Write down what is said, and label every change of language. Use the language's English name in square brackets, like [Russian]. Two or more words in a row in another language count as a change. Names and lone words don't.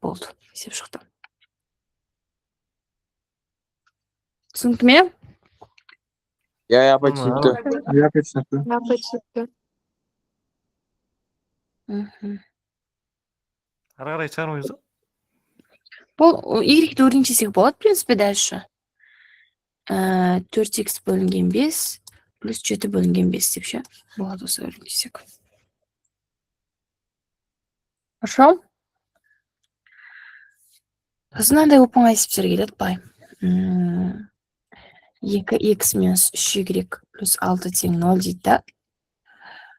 [Kazakh] Болды. Есеп шықты. Түсінікті ме? Апай түсінікті. Ары қарай шығармаймыз ба? Бұл y-ді өрінчесек болады, [Russian] в принципе, дальше. [Kazakh] 4x бөлінген 5 плюс 7 бөлінген 5 деп ше. Болады осы өрінчесек. Хорошо? Мынандай оп-оңай есептер келеді, бай. 2x минус 3y плюс 6 тең 0 дейді да.